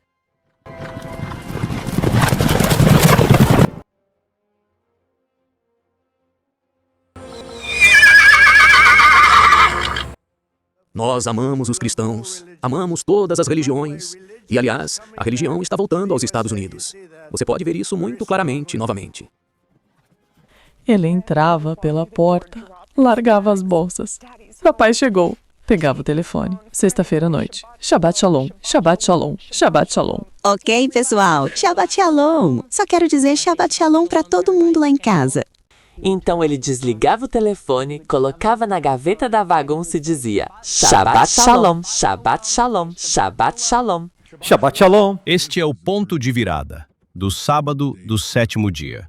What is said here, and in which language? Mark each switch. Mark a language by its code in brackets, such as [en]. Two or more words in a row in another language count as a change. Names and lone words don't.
[pt] Nós amamos os cristãos, amamos todas as religiões. E, aliás, a religião está voltando aos Estados Unidos. Você pode ver isso muito claramente novamente. Ele entrava pela porta, largava as bolsas. Papai chegou, pegava o telefone. Sexta-feira à noite. [he] שבת שלום, שבת שלום, שבת שלום. [pt] Ok, pessoal, [he] שבת שלום. [pt] Só quero dizer [he] שבת שלום [pt] para todo mundo lá em casa. Então ele desligava o telefone, colocava na gaveta da bagunça e dizia: [he] שבת שלום, שבת שלום, שבת שלום. שבת שלום. [pt] Este é o ponto de virada do sábado do 7º dia.